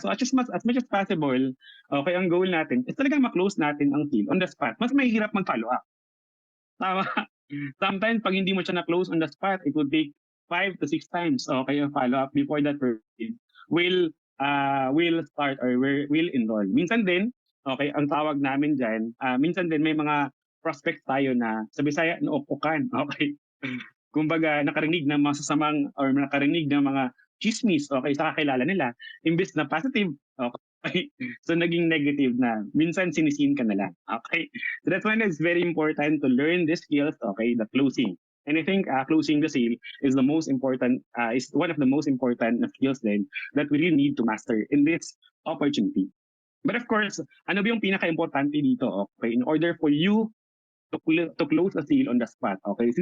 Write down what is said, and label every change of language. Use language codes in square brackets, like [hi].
[tl] So as much as possible, okay, ang goal natin is talagang ma-close natin ang deal [en] on the spot. [tl] Mas mahirap mag-follow up. [en] Tama? Sometimes [tl] pag hindi mo siya na-close [en] on the spot, it would take 5 to 6 times, okay, yung follow-up before that person will start or will enroll. [tl] Minsan din, okay, ang tawag namin dyan, minsan din may mga prospects tayo na sa Bisaya, nauupukan, okay? Kumbaga, nakarinig ng mga sasamang or nakarinig ng mga chismis, okay, sa kakilala nila, imbes na positive, okay, so naging negative na. Minsan sinisin ka na lang, okay? [en] So that's why it's very important to learn these skills, okay, the closing. And I think closing the sale is the most important, is one of the most important skills then that we really need to master in this opportunity. [tl] But of course, ano ba yung pinaka-importante dito, okay, [en] in order for you to close a sale on the spot, [tl] okay?